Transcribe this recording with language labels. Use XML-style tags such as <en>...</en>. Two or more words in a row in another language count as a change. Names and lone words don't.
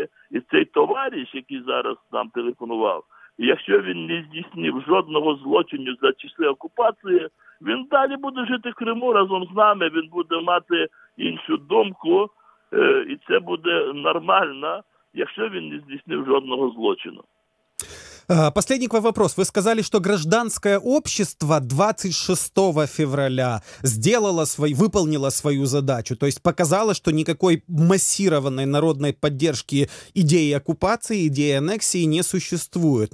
<uk>І цей товариш, який зараз нам телефонував, якщо він не здійснив жодного злочину за часи окупації, він далі буде жити в Криму разом з нами, він буде мати іншу думку, і це буде нормально, якщо він не здійснив жодного злочину.</uk> <ru>Последний вопрос. Вы сказали, что гражданское общество 26 февраля выполнило свою задачу, то есть показало, что никакой массированной народной поддержки идеи оккупации, идеи аннексии не существует.</ru>